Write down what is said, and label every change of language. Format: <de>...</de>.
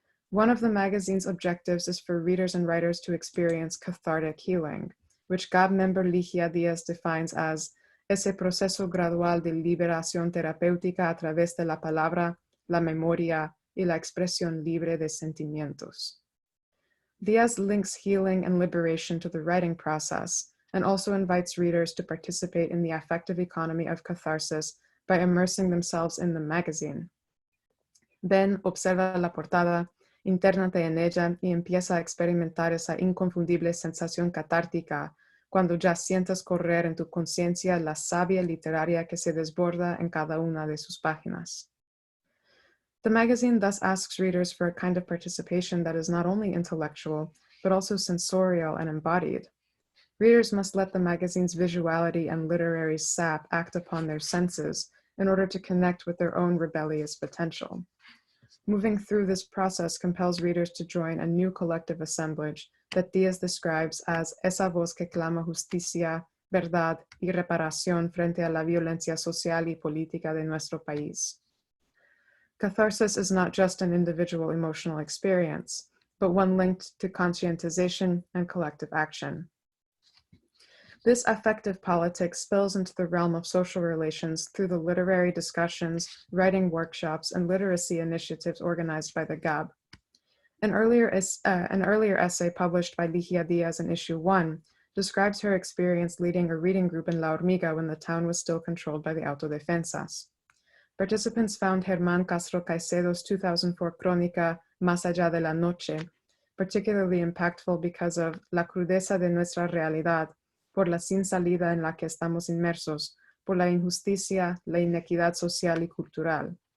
<en>One of the magazine's objectives is for readers and writers to experience cathartic healing, which GAB member Ligia Diaz defines as ese proceso gradual de liberación terapéutica a través de la palabra, la memoria y la expresión libre de sentimientos. Diaz links healing and liberation to the writing process and also invites readers to participate in the affective economy of catharsis by immersing themselves in the magazine.</en> <es>Ven, observa la portada, intérnate en ella y empieza a experimentar esa inconfundible sensación catártica cuando ya sientas correr en tu conciencia la savia literaria que se desborda en cada una de sus páginas.</es> <en>The magazine thus asks readers for a kind of participation that is not only intellectual, but also sensorial and embodied. Readers must let the magazine's visuality and literary sap act upon their senses in order to connect with their own rebellious potential.</en> <es>Moving through this process compels readers to join a new collective assemblage that Diaz describes as esa voz que clama justicia, verdad y reparación frente a la violencia social y política de nuestro país.</es> <en>Catharsis is not just an individual emotional experience, but one linked to conscientization and collective action. This affective politics spills into the realm of social relations through the literary discussions, writing workshops, and literacy initiatives organized by the GAB. An earlier essay published by Ligia Diaz in issue 1 describes her experience leading a reading group in La Hormiga when the town was still controlled by the autodefensas.</en> <es>Participants found Germán Castro Caicedo's 2004 crónica Más allá de la noche particularly impactful because of la crudeza de nuestra realidad, por la sin salida en la que estamos inmersos, por la injusticia, la inequidad social y cultural.</es>